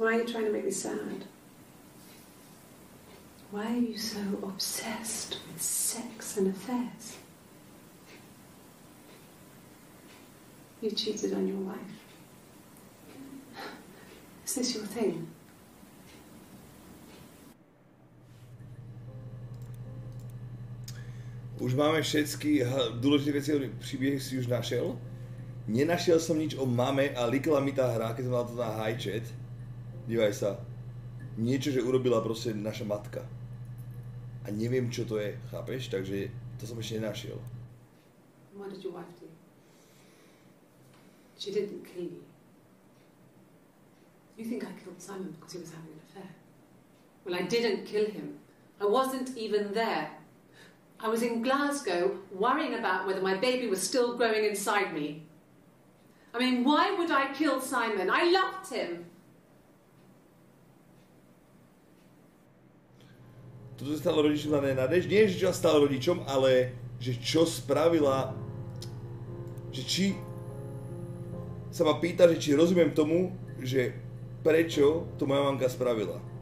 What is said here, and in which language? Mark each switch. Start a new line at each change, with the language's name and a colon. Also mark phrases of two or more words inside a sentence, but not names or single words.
English: Why are you trying to make me sad? Why are you so obsessed with sex and affairs? You cheated on your wife. Is this your thing?
Slovak: Už máme všetky dôležité veci, príbeh si už našiel. Nenašiel som nič o mame a likla mi tá hra, keď som mal to na
English: high chat.
Slovak: Dívaj sa. Niečo, že urobila proste naša matka. A neviem, čo to je, chápeš? Takže to som ešte nenašiel.
English: What did your wife do? She didn't kill you. You think I killed Simon because he was having an affair? Well, I didn't kill him. I wasn't even there. I was in Glasgow worrying about whether my baby was still growing inside me. I mean, why would I kill Simon? I loved him.
Slovak: Toto sa stalo rodičom na nenádež. Nie, že čo sa stalo rodičom, ale že čo spravila, že či sa ma pýta, že či rozumiem tomu, že prečo to moja mamka spravila.